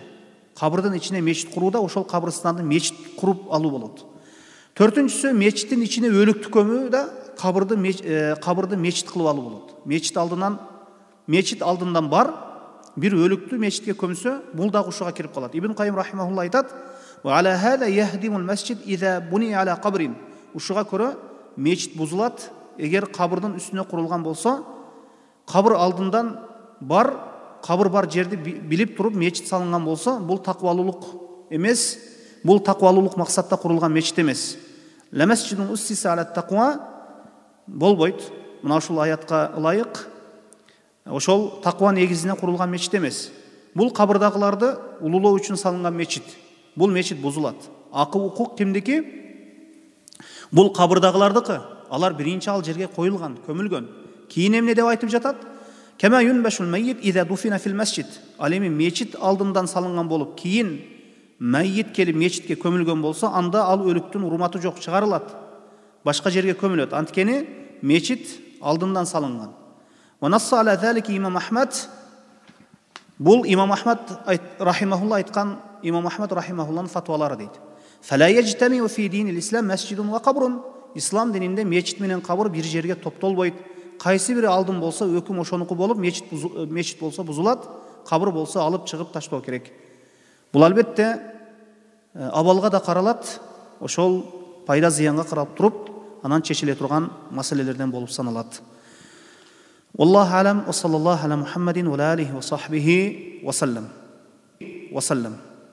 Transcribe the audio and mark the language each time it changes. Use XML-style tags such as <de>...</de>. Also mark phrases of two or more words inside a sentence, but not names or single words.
<ky>Кабырдын ичине мечит курууда ошол кабырстанды мечит куруп алуу болот. Төртүнчүсү, мечиттин ичине өлүктү көмүү да кабырды мечит кылып алуу болот. Мечит алдынан бар бир өлүктү мечитке көмсө, бул да ушуга кирип калат. Ибн Кайым рахимахулла айтат:</ky> <ar>"وعلى هذا يهدم المسجد إذا بني على قبر".</ar> <ky>Ушуга көрө мечит бузулат эгер кабырдын үстүнө курулган болсо, кабыр алдынан бар, кабыр бар жерди билип туруп мечит салынган болсо, бул таквалуулук эмес, бул таквалуулук максатта курулган мечит эмес.</ky> <ar>لا مسجد أسس على التقوى болбойт.</ar> <ky>Мына ушул аятка ылайык ошол таква негизине курулган мечит эмес. Бул кабырдагыларды улуулоо үчүн салынган мечит. Бул мечит бузулат. Акы укук кимдики? Бул кабырдагылардыкы. Алар биринчи ал жерге коюлган, көмүлгөн. Кийин эмне деп айтып жатат?</ky> <ar>كما ينبش الميت إذا دفن في المسجد.</ar> <ky>Ал эми мечит алдындан салынган болуп, кийин майит келип мечитке көмүлгөн болсо, анда ал өлүктүн урматы жок, чыгарылат. Башка жерге көмүлөт. Анткени мечит алдындан салынган.</ky> <ar>ونص على ذلك الإمام أحمد.</ar> <ky>Бул имам Ахмад рахимахулла айткан, имам Ахмад рахимахулланын фатвалары дейт.</ky> <ar>فلا يجتمع في دين الإسلام مسجد وقبر.</ar> <ky>Ислам дининде мечит менен кабыр бир жерге топтолбойт. Кайсы бири алдын болсо өкүм ошонуку болуп, мечит болсо бузулат, кабыр болсо алып чыгып таштоо керек. Бул албетте абалга да каралат, ошол пайда зыянга карап туруп, анан чечиле турган маселелерден болуп саналат.</ky> <ar>والله أعلم وصلى الله على محمد وآله وصحبه وسلم.</ar>